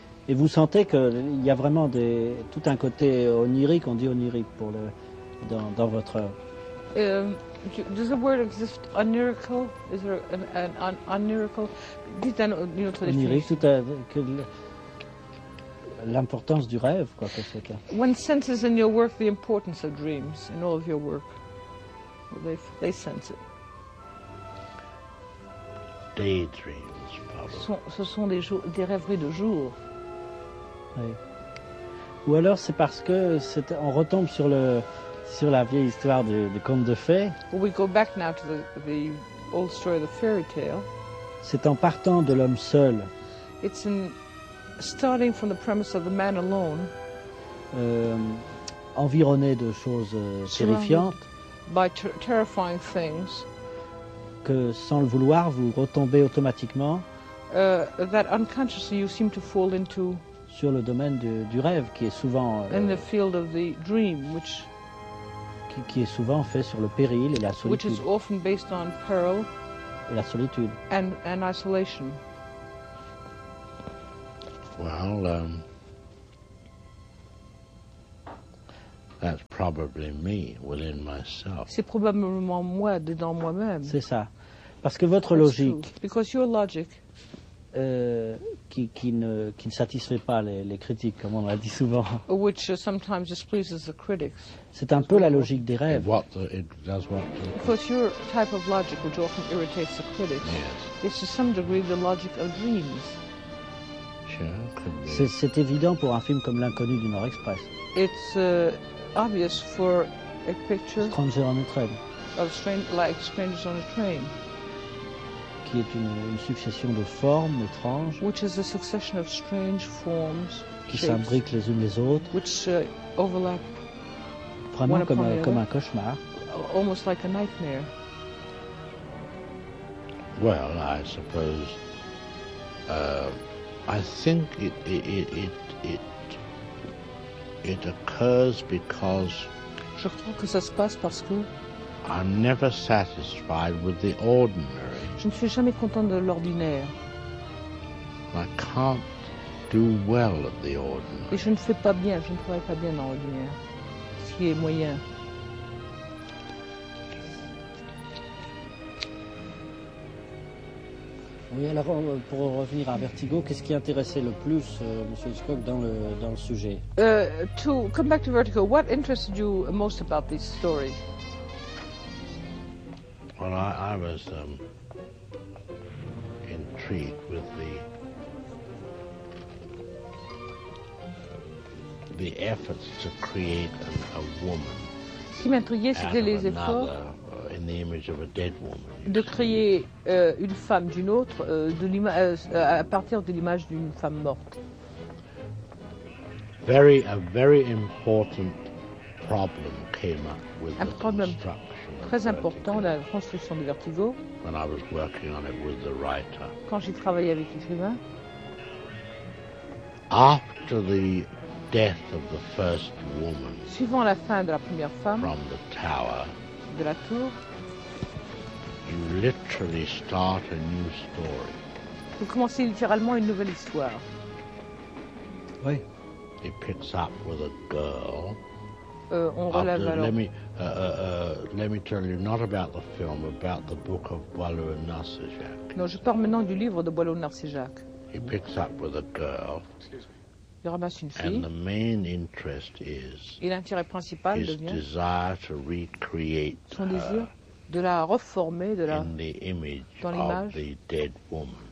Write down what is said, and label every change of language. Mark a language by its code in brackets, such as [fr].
[fr] Et vous sentez qu'il y a vraiment des, tout un côté onirique, on dit onirique pour le, dans votre œuvre. [en] Does the word exist onirical? Is there an onirical? [fr] Dites une autre définition. Onirique, tout que l'importance du rêve, quoi que ce soit. [en] One senses in your work the importance of dreams in all of your work. Well, they sense it. Daydreams, probably. [fr] Ce sont des rêveries de jour. Ou alors c'est parce que c'est, on retombe sur le sur la vieille histoire du conte de fées. [en] Well, we go back now to the old story of the fairy tale. [fr] C'est en partant de l'homme seul. [en] It's in starting from the premise of the man alone. [fr] Environné de choses terrifiantes. [en] By terrifying things. [fr] Que sans le vouloir vous retombez automatiquement. [en] That unconsciously you seem to fall into. [fr] Sur le domaine du rêve qui est souvent [en] in the field of the dream, which, [fr] qui est souvent fait sur le péril et la solitude, [en] which is often based on peril [fr] et la solitude [en] and isolation. Well, that's probably me within myself. [fr] C'est probablement moi dedans moi-même. C'est ça, parce que votre logique. [en] Because your logic. [fr] Qui ne satisfait pas les critiques, comme on l'a dit souvent. [en] Which sometimes displeases the critics. [fr] C'est un peu la logique des rêves. [en] Because your type of logic, which often irritates the critics, yes. Is to some degree the logic of dreams. Sure, [fr] c'est évident pour un film comme L'Inconnu du Nord Express. [en] It's obvious for a picture. Stranger on a train. Of like Strangers on a Train. [fr] Qui est une succession de formes étranges, [en] which is a succession of strange forms, [fr] qui s'imbriquent les unes les autres, [en] which overlap, [fr] vraiment comme un cauchemar, [en] almost like a nightmare. Well, I suppose, I think it occurs because. [fr] Je crois que ça se passe parce que. [en] I'm never satisfied with the ordinary. [fr] Je ne suis jamais content de l'ordinaire. [en] I can't do well at the ordinary. [fr] Et je ne fais pas bien, je ne travaille pas bien dans l'ordinaire, ce qui est moyen. Oui, alors pour revenir à Vertigo, qu'est-ce qui intéressait le plus monsieur Hitchcock dans le sujet? [en] To come back to Vertigo, what interested you most about this story? Well, I was intrigued with the efforts to create a woman. [fr] Ce qui m'intriguait, c'était les efforts [en] in the image of a dead woman. [fr] De créer une femme d'une autre de à partir de l'image d'une femme morte. [en] A very important problem came up with [fr] un problème très important, la construction de Vertigo. [en] When I was working on it with the writer. [fr] Quand j'ai travaillé avec l'écrivain. [en] After the death of the first woman. [fr] Suivant la fin de la première femme. [en] From the tower. [fr] De la tour. [en] You literally start a new story. [fr] Vous commencez littéralement une nouvelle histoire. Oui. [en] It picks up with a girl. Let me tell you not about the film, about the book of Boileau and Narcejac. [fr] Non, je pars maintenant du livre de Boileau et Narcejac. [en] He picks up with a girl. [fr] Il ramasse une fille. [en] And the main interest is. [fr] Et l'intérêt principal devient. [en] His desire to recreate. [fr] Son désir de la reformer, de la. [en] In the image of the dead woman.